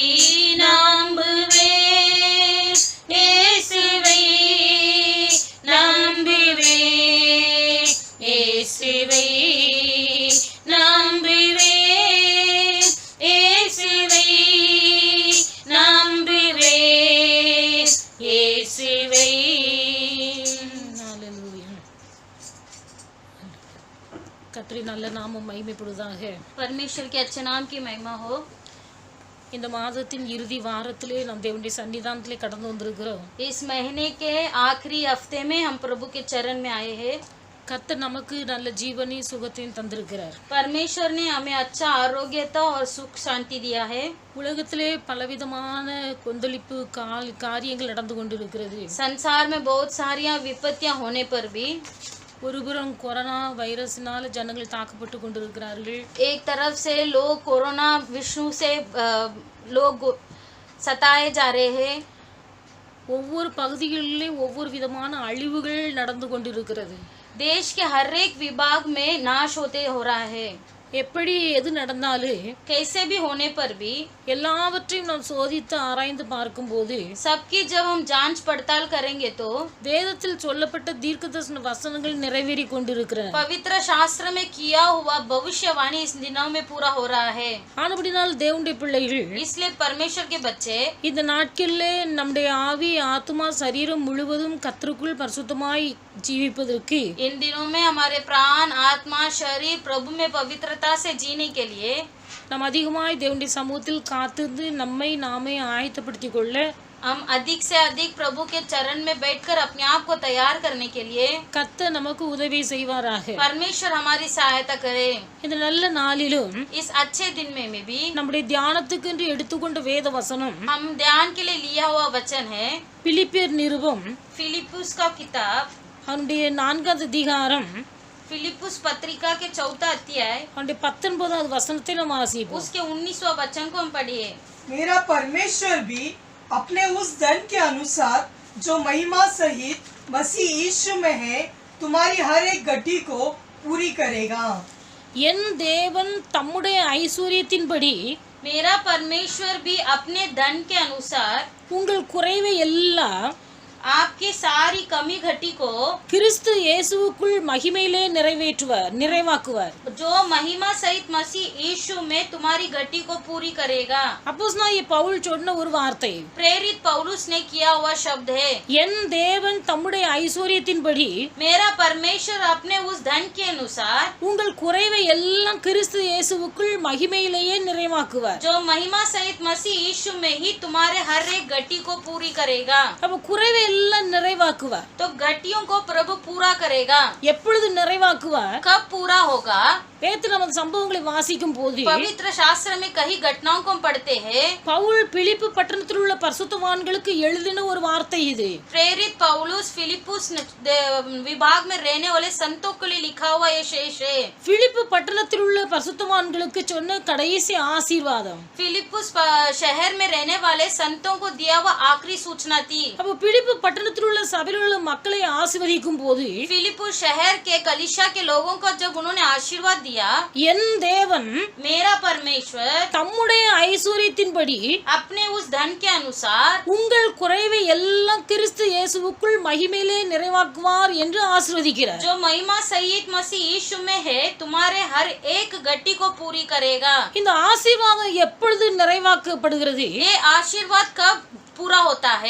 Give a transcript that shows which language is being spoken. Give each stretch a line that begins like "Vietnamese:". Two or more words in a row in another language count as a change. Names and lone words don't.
Tamil: நம்புவேன் இயேசுவை நம்புவேன் இயேசுவை நம்புவேன் இயேசுவை நம்புவேன் இயேசுவை கர்த்தரின் நல்ல நாமம் மகிமைப்படுவதாக.
Hindi: परमेश्वर के अच्छे नाम की महिमा हो।
Tamil: இந்த மாதத்தின் இறுதி வாரத்திலே நாம் தேவனுடைய சன்னிதானத்திலே கடந்து வந்திருக்கிறோம்.
Hindi: इस महीने के आखिरी हफ्ते में हम प्रभु के चरण में आए हैं।
Tamil: கர்த்தர் நமக்கு நல்ல ஜீவனையும் சுகத்தையும் தந்திருக்கிறார்.
Hindi: परमेश्वर ने हमें अच्छा आरोग्यता और सुख शांति दिया है।
Tamil: உலகத்திலே பலவிதமான கொந்தளிப்பு காரியங்கள் நடந்து கொண்டிருக்கிறது.
Hindi: संसार में बहुत सारी विपत्तियां होने पर भी
Tamil: ஒருபுறம் கொரோனா வைரஸினால ஜனங்கள் தாக்கப்பட்டு கொண்டிருக்கிறார்கள்.
Hindi: एक तरफ से लोग कोरोना विषाणु से लोग सताए जा रहे हैं।
Tamil: ஒவ்வொரு பகுதிகளிலே ஒவ்வொரு விதமான அழிவுகள் நடந்து கொண்டிருக்கிறது.
Hindi: देश के हर एक विभाग में नाश होते हो रहा है।
Tamil: எப்படி எது நடந்தாலும்
Hindi: कैसे भी होने पर भी
Tamil: எல்லாவற்றையும் நாம் சோதித்து ஆராய்ந்து பார்க்கும்போது
Hindi: सबकी जब हम जांच पड़ताल करेंगे तो
Tamil: வேதத்தில் சொல்லப்பட்ட தீர்க்கதரிசன வசனங்கள் நிறைவேறி கொண்டிருக்கின்றன.
Hindi: पवित्र शास्त्र में किया हुआ भविष्यवाणी इस दिनों में पूरा हो रहा है।
Tamil: ஆனபடினால் தேவனுடைய பிள்ளைகள்
Hindi: इसलिए परमेश्वर के बच्चे
Tamil: இந்த நாட்களிலே நம்முடைய ஆவி ஆத்மா சரீரம் முழுவதும் கர்த்தருக்குள் பரிசுத்தமாய் ஜீவிப்பதற்கு
Hindi: इन दिनों में हमारे प्राण आत्मा शरीर प्रभु में पवित्रता से जीने के लिए
Tamil: நாம் அதிகமாய் தேவனுடைய சமூகத்தில் காத்திருந்து நம்மை நாமே ஆயத்தப்படுத்திக் கொள்ள
Hindi: हम अधिक से अधिक प्रभु के चरण में बैठकर अपने आप को तैयार करने के लिए
Tamil: கர்த்தர் நமக்கு உதவி செய்வாராக.
Hindi: परमेश्वर हमारी सहायता करे।
Tamil: இந்த நல்ல நாளிலும்
Hindi: इस अच्छे दिन में भी
Tamil: நம்முடைய தியானத்துக்கு என்று எடுத்துக்கொண்ட வேத வசனம்
Hindi: हम ध्यान के लिए लिया हुआ वचन है
Tamil: பிலிப்பியர் நிருபம்
Hindi: फिलिप्पुस का किताब
Tamil: அவனுடைய 4வது அதிகாரம்
Hindi: फिलिप्पुस पत्रिका के 4वां अध्याय
Tamil: அவனுடைய 19வது वचनத்தை நாம் வாசிப்போம்.
Hindi: उसके 19वां वचन को हम पढ़िए। मेरा परमेश्वर भी अपने उस धन के अनुसार जो महिमा सहित मसीह यीशु में है तुम्हारी हर एक गड्ढी को पूरी करेगा।
Tamil: என் தேவன் தம்முடைய ஐஸ்வரியத்தின்படி
Hindi: मेरा परमेश्वर भी अपने धन के अनुसार
Tamil: உங்கள் குறைவை எல்லாம்
Hindi: आपकी सारी कमी घटी को
Tamil: கிறிஸ்து இயேசுவுக்குள் மகிமையிலே நிறைவாக்குவார்.
Hindi: जो महिमा सहित मसीह यीशु में तुम्हारी घटी को पूरी करेगा।
Tamil: அப்போஸ்தலனாகிய பவுல் சொன்ன ஒரு வார்த்தை
Hindi: प्रेरित पौलुस ने किया हुआ शब्द है
Tamil: என் தேவன் தம்முடைய ஐஸ்வரியத்தின்படி
Hindi: मेरा परमेश्वर अपने उस धन के अनुसार
Tamil: உங்கள் குறைவை எல்லாம் கிறிஸ்து இயேசுவுக்குள் மகிமையிலேயே நிறைவாக்குவார்.
Hindi: जो महिमा सहित मसीह यीशु में ही तुम्हारे हर एक घटी को पूरी करेगा।
Tamil: அப்ப குறைவை எல்லாம் நிறைவாக்குவார்.
Hindi: तो घटियों को प्रभु पूरा करेगा.
Tamil: எப்பொழுது நிறைவாக்குவார்?
Hindi: कब पूरा होगा?
Tamil: பேதுரு நம்ம சம்பவங்களை வாசிக்கும் போது
Hindi: पवित्र शास्त्र में कई घटनाओं को हम पढ़ते हैं.
Tamil: பவுல் பிலிப்பு பட்டணத்தில் உள்ள பரிசுத்தவான்களுக்கு எழுதின ஒரு வார்த்தை இது.
Hindi: प्रेरित पौलुस फिलिपुस विभाग में रहने वाले संतों के लिए लिखा हुआ ये शेष है.
Tamil: பிலிப்பு பட்டணத்தில் உள்ள பரிசுத்தவான்களுக்கு சொன்ன கடைசி ஆசீர்வாதம்.
Hindi: फिलिपुस शहर में रहने वाले संतों को दिया हुआ आखिरी सूचना थी.
Tamil: அப்ப பிலிப்பு பட்டணத்தில் உள்ள சபையில் உள்ள மக்களை ஆசீர்வதிக்கும் போது
Hindi: फिलिपुस शहर के कलीसिया के लोगों को जब उन्होंने आशीर्वाद दिया,
Tamil: என் தேவன்
Hindi: मेरा परमेश्वर
Tamil: தம்முடைய ஐஸ்வரியத்தின்படி
Hindi: अपने उस धन के अनुसार
Tamil: உங்கள் குறைவை எல்லாம் கிறிஸ்து இயேசுவுக்குள் மகிமையிலே நிறைவாக்குவார் என்று ஆசீர்வதிக்கிறார்.
Hindi: जो महिमा सहित मसीह यीशु में है तुम्हारे हर एक गट्टी को पूरी करेगा.
Tamil: இந்த ஆசீர்வாதம் எப்பொழுது நிறைவாக்கப்படுகிறது?
Hindi: ये आशीर्वाद कब पूरा होता है?